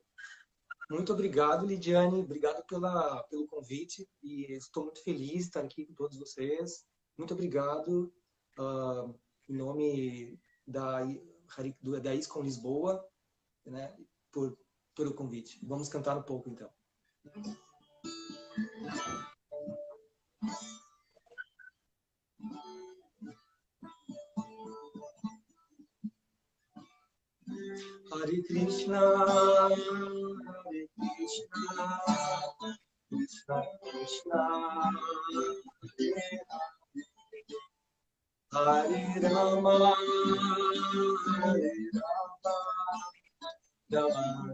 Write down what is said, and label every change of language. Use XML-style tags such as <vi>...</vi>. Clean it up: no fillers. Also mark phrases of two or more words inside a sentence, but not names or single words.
<pt>Muito obrigado, Lidiane. Obrigado pelo convite. E estou muito feliz de estar aqui com todos vocês. Muito obrigado em nome da ISCOM Lisboa, né, pelo convite. Vamos cantar um pouco, então. Hare Krishna, Hare Krishna, Krishna Krishna, Hare Rama, Hare Rama, Rama</pt>